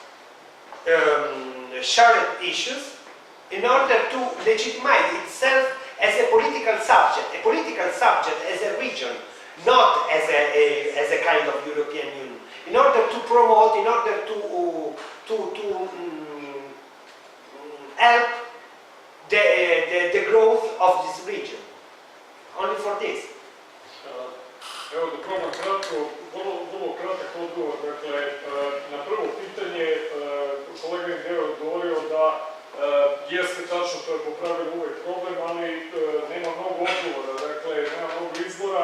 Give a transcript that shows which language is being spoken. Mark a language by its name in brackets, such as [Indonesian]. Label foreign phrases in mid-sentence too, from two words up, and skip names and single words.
[English] shared issues in order to legitimize itself as a political subject as a region, not as a kind of European Union, in order to promote, in order to help the growth of this region. Only for this. [Serbian] Evo da probam vrlo kratak odgovor. Dakle, na prvo pitanje kolega Iндеа je odgovorio da jeste tačno, to je po pravilu uvek problem, ali nema mnogo odgovora, dakle, nema mnogo izbora.